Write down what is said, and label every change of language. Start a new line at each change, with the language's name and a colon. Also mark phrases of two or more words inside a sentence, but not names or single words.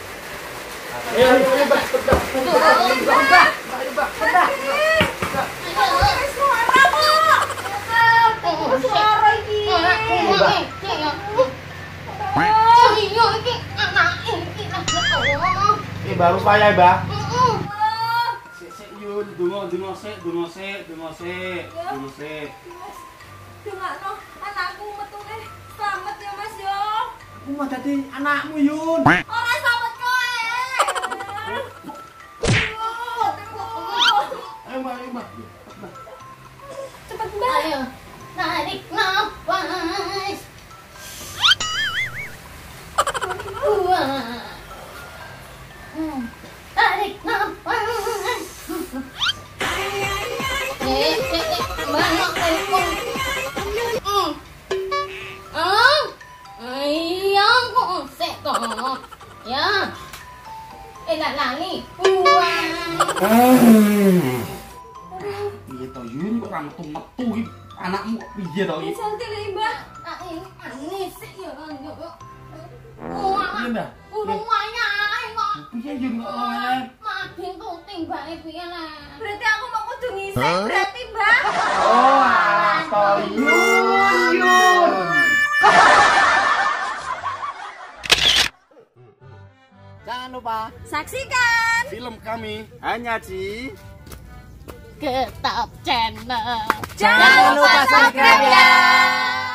Javanese: Suara iki. Iya iki anake iki Allah.
Indonesian: Ini baru payah,
Javanese: Mbah. Sik Yun, donga sik. Dongakno anakku metune slamet ya Mas yo. Aku mah dadi anakmu Yun. Ora slamet kowe. Ayo Mbah. Cepet Mbak.
Indonesian: Ayo tarik nafas. Tarik nafas. Mana telepon?
Javanese: Iya kok seko. Ya. Lah lali. Piye to Yun kok ora metu-metu iki anakmu kok piye to iki? Santai le Mbak. Anis ya. Piye Mbah? Urung wayahe kok. Piye Yun kok wae? Makin tuting balik piye lah. Berarti aku mau kudu ngising berarti Mbak. Oh, alah to Yun.
Indonesian: Jangan lupa Saksikan film kami hanya di Ketap Channel. Jangan lupa subscribe ya.